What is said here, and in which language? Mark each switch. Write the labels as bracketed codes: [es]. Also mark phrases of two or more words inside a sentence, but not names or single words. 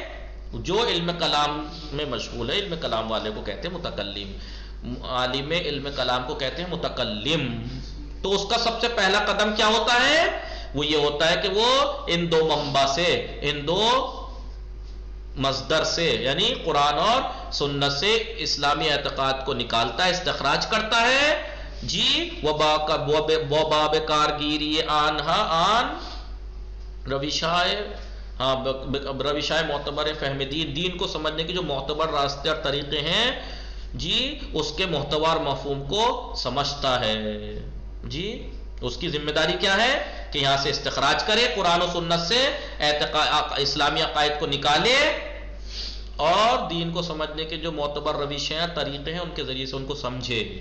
[ur] جو علم کلام میں مشغول ہے، علم کلام والے کو کہتے ہیں متکلم، عالم علم کلام کو کہتے ہیں متکلم۔ تو اس کا سب سے پہلا قدم کیا ہوتا ہے؟ وہ یہ ہوتا ہے کہ وہ ان دو منبع سے، ان دو مصدر سے یعنی قرآن اور سنت سے اسلامی اعتقاد کو نکالتا ہے، استخراج کرتا ہے، جی۔ [fa] وباب کارگیری آنہا آن روشائے معتبر فہم دین [ur] کو سمجھنے کی جو معتبر راستے اور طریقے ہیں، جی، اس کے محتوا اور مفہوم کو سمجھتا ہے، جی۔ اس کی ذمہ داری کیا ہے کہ یہاں سے استخراج کرے، قرآن و سنت سے اسلامی عقائد کو نکالے اور دین کو سمجھنے کے جو معتبر روشیں اور طریقے ہیں ان کے ذریعے سے ان کو سمجھے۔